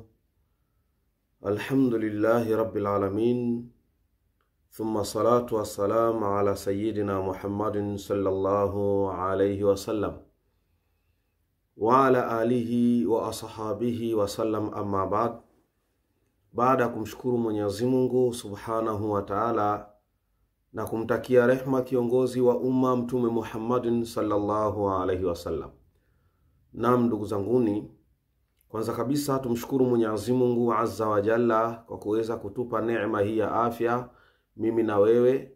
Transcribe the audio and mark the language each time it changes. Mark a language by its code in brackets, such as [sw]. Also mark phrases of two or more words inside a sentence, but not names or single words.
[ar] الحمد لله رب العالمين، ثم الصلاة والسلام على سيدنا محمد صلى الله عليه وسلم وعلى آله وأصحابه وسلم. أما بعد. [sw] Baada kumshukuru Mwenyezi Mungu [ar] سبحانه وتعالى [sw] na kumtakia rehma kiongozi wa umma Mtume Muhammadin [ar] صلى الله عليه وسلم. [sw] Naam, ndugu zanguni, kwanza kabisa tumshukuru Mwenyezi Mungu [ar] عز وجل [sw] kwa kuweza kutupa neema hii ya afya mimi na wewe.